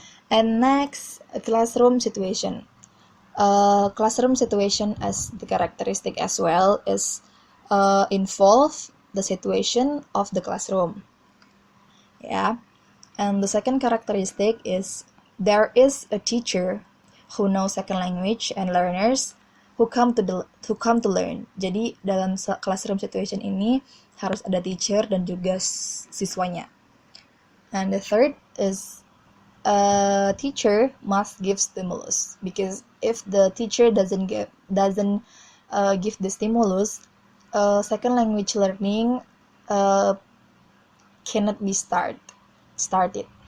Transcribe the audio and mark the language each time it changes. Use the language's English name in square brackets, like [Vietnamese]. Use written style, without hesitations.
[English] And next, a classroom situation. Classroom situation as the characteristic as well is involve the situation of the classroom. And the second characteristic is there is a teacher who knows second language and learners who come to learn. [Indonesian] Jadi dalam classroom situation ini harus ada teacher dan juga siswanya. [English] And the third is a teacher must give stimulus, because if the teacher doesn't give the stimulus, second language learning cannot be started.